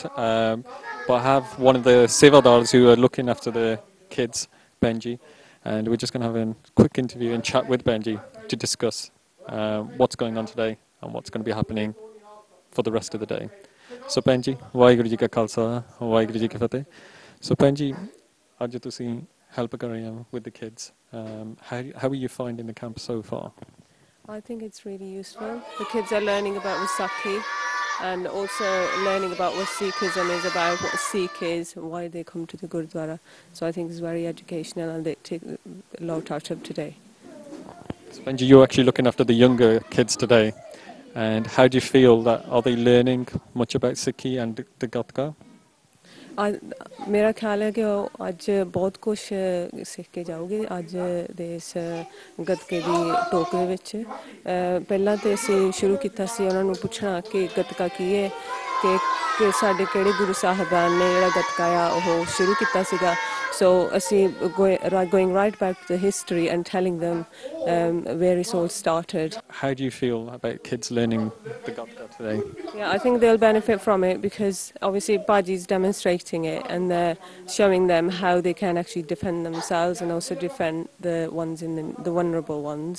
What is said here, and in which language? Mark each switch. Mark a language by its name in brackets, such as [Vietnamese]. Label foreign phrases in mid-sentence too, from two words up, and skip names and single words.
[English] but I have one of the Sevadars who are looking after the kids, Benji, and we're just going to have a quick interview and chat with Benji to discuss what's going on today and what's going to be happening for the rest of the day. So Benji, [Punjabi] ਵਾਹਿਗੁਰੂ ਜੀ ਕਾ ਖਾਲਸਾ, ਵਾਹਿਗੁਰੂ ਜੀ ਕੀ ਫਤਿਹ. So Benji, ਅੱਜ ਤੁਸੀਂ help ਕਰ ਰਹੇ ਹੋ [English] with the kids. How are you finding the camp so far? I think it's really useful. The kids are learning about Vaisakhi and also learning about what Sikhism is about, what Sikh is, why they come to the Gurdwara. So I think it's very educational and they take a lot out of today. So Benji, you're actually looking after the younger kids today. And how do you feel that, are they learning much about Sikhi and the Gatka? [Hindi] मेरा ख्याल है कि वो आज बहुत कुछ सीख के जाओगे आज [Punjabi] ਦੇ ਇਸ ਗੱਤਕੇ ਦੀ ਟੋਕ ਦੇ ਵਿੱਚ ਪਹਿਲਾਂ ਤੇ ਅਸੀਂ ਸ਼ੁਰੂ ਕੀਤਾ ਸੀ ਉਹਨਾਂ ਨੂੰ ਪੁੱਛਣਾ ਕਿ ਗੱਤਕਾ ਕੀ ਹੈ ਕਿ ਸਾਡੇ ਕਿਹੜੇ ਗੁਰੂ ਸਾਹਿਬਾਨ ਨੇ ਜਿਹੜਾ ਗੱਤਕਾ ਆ ਉਹ ਸ਼ੁਰੂ ਕੀਤਾ ਸੀਗਾ so ਅਸੀਂ [English] going right back to the history and telling them where it all started. How do you feel about kids learning the Gatka today? Yeah, I think they'll benefit from it because obviously Baji's demonstrating it and they're showing them how they can actually defend themselves and also defend the ones in the vulnerable ones.